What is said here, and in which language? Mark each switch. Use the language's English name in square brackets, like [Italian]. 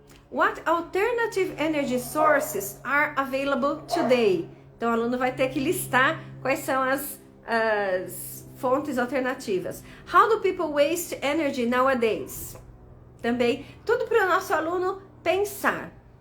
[English] What alternative energy sources are available today? [Portuguese] Então, o aluno vai ter que listar quais são as fontes alternativas. [English] How do people waste energy nowadays? [Portuguese] Também, tudo para o nosso aluno pensar.